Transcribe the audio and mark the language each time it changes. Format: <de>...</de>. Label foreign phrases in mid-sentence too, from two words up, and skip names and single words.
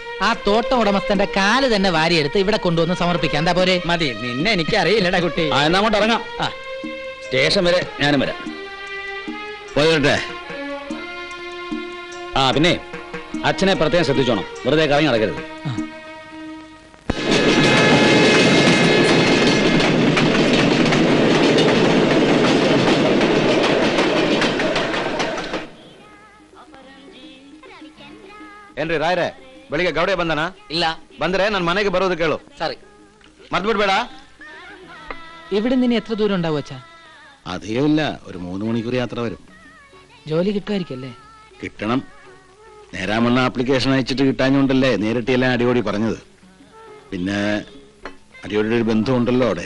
<ml>ആ തോട്ടം ഉടമസ്ഥന്റെ കാല് തന്നെ വാരിയെടുത്ത് ഇവിടെ കൊണ്ടുവന്ന് സമർപ്പിക്കാം. എന്താ പോരെ? മതി. നിന്നെ എനിക്ക് അറിയില്ലടാ കുട്ടി. എന്നാ അങ്ങോട്ട് ഇറങ്ങാം. സ്റ്റേഷൻ വരെ ഞാനും വരാം. പോയിട്ടെ. പിന്നെ അച്ഛനെ പ്രത്യേകം ശ്രദ്ധിച്ചോണം. വെറുതെ കറങ്ങി നടക്കരുത്.</ml> <kn>ಏನ್ರಿ ರಾಯ್ರೆ, ಬೆಳಿಗ್ಗೆ ಗೌಡೆ ಬಂದನ?</kn> <ml>ഇല്ല.</ml> <kn>ಬಂದ್ರೆ ನನ್ನ ಮನೆಗೆ ಬರೋದು ಕೇಳು.</kn> <ml>സോറി.</ml> <kn>മറന്നുಬಿಡ್ಬೇಡ.</kn> <ml>ഇവിടെ നിന്ന് എത്ര ദൂരം ഉണ്ടാവും അച്ഛാ? അധികമില്ല, ഒരു 3 മണിക്കൂർ യാത്ര വരും. ജോലി കിട്ടുമായിരിക്കല്ലേ? കിട്ടണം. നേരാമണ്ണ ആപ്ലിക്കേഷൻ അയച്ചിട്ട് കിട്ടാഞ്ഞുകൊണ്ടല്ലേ നേരിട്ട് എല്ലാം അടിയോടി പറഞ്ഞത്. പിന്നെ അടിയോടി ഒരു ബന്ധമുണ്ടല്ലോ അവിടെ.</ml>